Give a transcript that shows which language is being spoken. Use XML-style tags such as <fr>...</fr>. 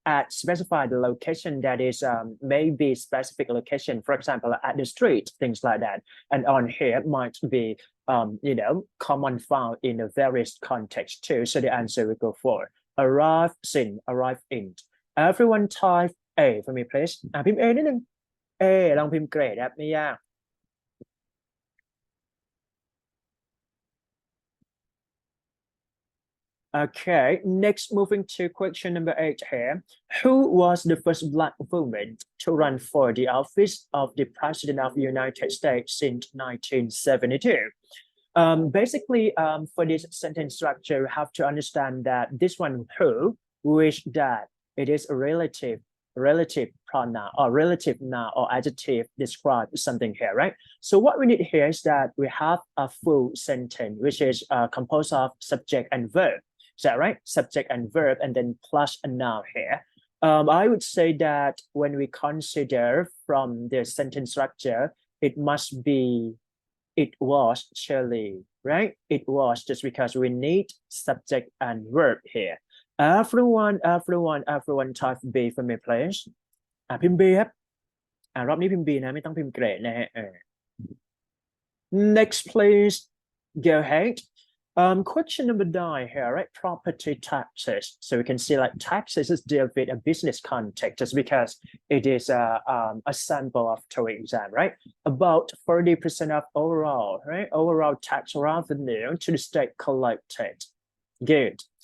<en>Specify the location that is maybe specific location, for example, at the street, things like that. And on here might be, common found in a various contexts too. So the answer we go for arrive in. Everyone type A for me, please.</en> <th>พิมพ์ A นิดนึง A ลองพิมพ์เกรดครับไม่ยาก</th> <en>Okay, next moving to question number 8 here. Who was the first black woman to run for the office of the President of the United States since 1972? Basically, for this sentence structure, you have to understand that this one who, which, that, it is a relative pronoun or relative noun or adjective describe something here, right? So what we need here is that we have a full sentence, which is composed of subject and verb. Is that right? Subject and verb, and then plus a noun here. I would say that when we consider from the sentence structure, it must be, it was Shirley, right? It was, just because we need subject and verb here. Everyone type B for me please</en> <th>พิมพ์ B ครับรอบนี้พิมพ์ B นะไม่ต้องพิมพ์เกรดนะฮะ</th> <en>Next please go ahead. Question number 9 here, right? Property taxes. So we can see like taxes is deal with a business context just because it is a sample of TOEIC exam, right? About 40% of overall, right? Overall tax revenue to the state collected. Good.</en>